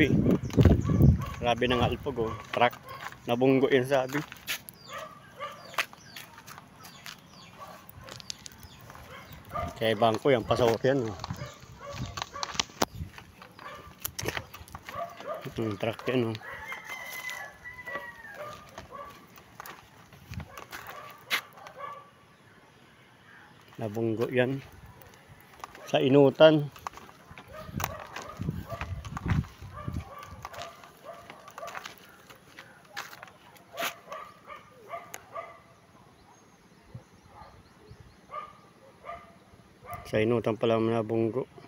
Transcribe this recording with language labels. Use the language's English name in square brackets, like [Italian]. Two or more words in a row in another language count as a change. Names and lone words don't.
[Filipino] Grabe ng alpog oh. Truck. Nabunggo yun sabi. Kaya bangko yan, pasok yan oh. Itong truck yan oh. Nabunggo yan. Sa inutan. Sa inutan pala nabunggo.